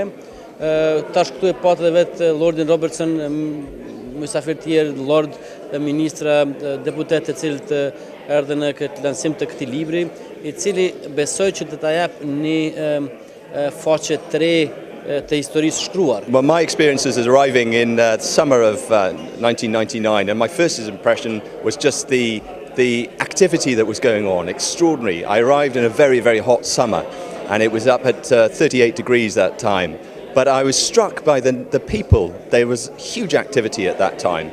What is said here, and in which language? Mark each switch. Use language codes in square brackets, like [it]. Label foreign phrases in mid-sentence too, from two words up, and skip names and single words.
[sq] Tash këtu e patë dhe vetë Lordin Robertson, mysafir tjerë, Lord, ministra, deputet të cilët erdhe në këtë lansim të këtij libri, i cili besoj që të ta jap një faqe 3 të historisë shkruar. [en] Well, my experiences is arriving in the summer of 1999, and my first impression was just the activity that was going on, extraordinary. I arrived in a very, very hot summer, and it was up at 38 degrees that time. But I was struck by the people. There was huge activity at that time.